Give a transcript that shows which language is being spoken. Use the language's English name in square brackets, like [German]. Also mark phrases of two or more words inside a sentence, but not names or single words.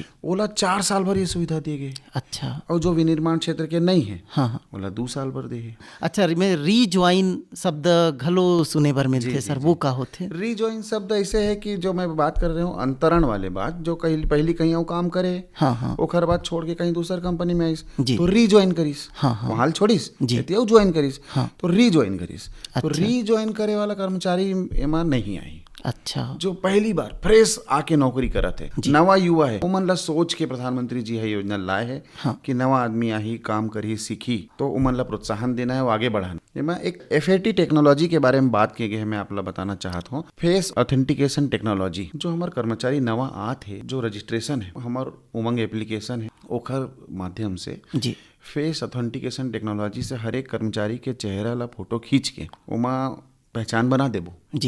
[Chhattisgarhi] ओला 4 साल भर ये सुविधा दी गई। अच्छा। और जो विनिर्माण क्षेत्र के नहीं है ओला 2 साल भर दे। अच्छा, मैं रीज्वाइन शब्द घलो सुने भर मिलते सर, वो का होते? रीज्वाइन शब्द ऐसे है कि जो मैं बात कर रहा हूँ अंतरण वाले बात, जो पहली कहीं और काम करे ओखर बाद छोड़ के कहीं दूसर कंपनी में आइस तो रीज्वाइन करिस, वहां छोड़िस ज्वाइन करिस तो रीज्वाइन करिस। तो रीज्वाइन करे वाला कर्मचारी एमा नहीं आई। अच्छा। जो पहली बार फ्रेश आके नौकरी करत है, नवा युवा है, उमन ला सोच के प्रधानमंत्री जी है योजना लाए है कि नवा आदमी आही काम करी सीखी तो उमन ला प्रोत्साहन देना है, आगे बढ़ाना। मैं एक [English] FAT technology [Chhattisgarhi] के बारे में बात किए गए मैं आप ला बताना चाहता हूँ। [English] face authentication technology [Chhattisgarhi] जो हमारे कर्मचारी नवा आत है, जो रजिस्ट्रेशन है हमार उमंग एप्लीकेशन है ओखर माध्यम से जी। [English] face authentication technology [Chhattisgarhi] से हर एक कर्मचारी के चेहरा ला फोटो खींच के उमा पहचान बना देबो जी।